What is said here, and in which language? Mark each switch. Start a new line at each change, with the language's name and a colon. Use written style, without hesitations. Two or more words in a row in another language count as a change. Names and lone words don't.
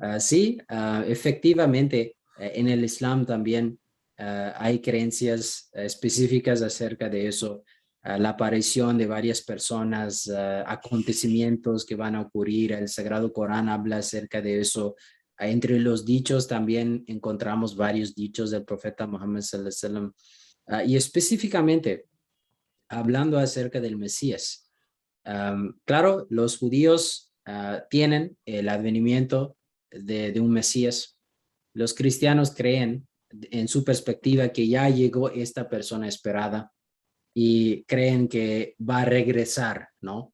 Spanish: Sí, efectivamente, en el Islam también hay creencias específicas acerca de eso. La aparición de varias personas, acontecimientos que van a ocurrir. El Sagrado Corán habla acerca de eso. Entre los dichos también encontramos varios dichos del profeta Muhammad
Arabic: صلى الله عليه وسلم,
Spanish: y específicamente hablando acerca del Mesías. Claro, los judíos tienen el advenimiento de un Mesías. Los cristianos creen en su perspectiva que ya llegó esta persona esperada y creen que va a regresar, ¿no?